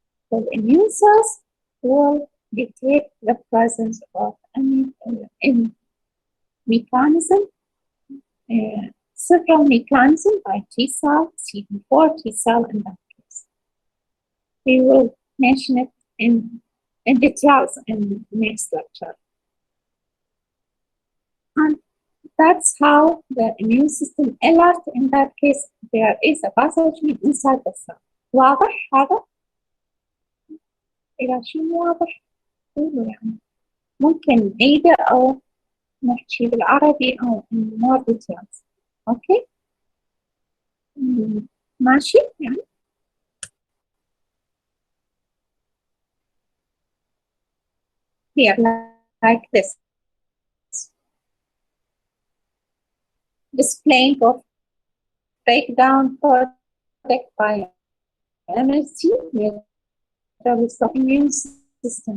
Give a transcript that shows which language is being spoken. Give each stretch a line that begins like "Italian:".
English: The immune cells will detect the presence of any mechanism, several mechanisms by T cell, CD4 T cell in that case. We will mention it in details in the next lecture. And that's how the immune system alert in that case there is a pathogen inside the cell.
Arabic: واضح هذا؟ إذا شيء واضح قولوا يعني. ممكن نعيده أو نحكي بالعربي أو
English: in more details. Okay?
Arabic: ماشي يعني؟
English: Here, like this. Displaying of breakdown product by MSC, the immune system.